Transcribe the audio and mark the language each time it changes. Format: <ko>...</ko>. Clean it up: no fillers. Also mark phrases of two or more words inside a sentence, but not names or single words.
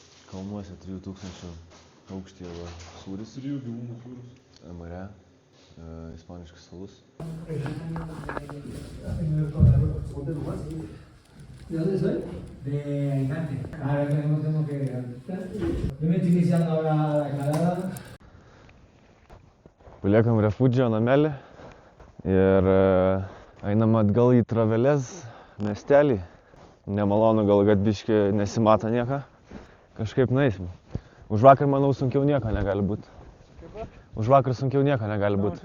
<lt>Kalnuose 3000 aukštyje va, sūris. 3 gyvūnų sūris. Mare, ispaniškas salus.</lt> <es>¿De dónde soy? De Alicante. Ahora mismo tengo que ir. Yo me estoy iniciando ahora la escalada.</es> <lt>Paliekam refugio namelį ir einam atgal į Travelės miestelį. Nemalonu gal, kad biški nesimato nieko. Kažkaip nueisim. Už vakar, manau, sunkiau nieko negali būti. Už vakar sunkiau nieko negali būti.</lt>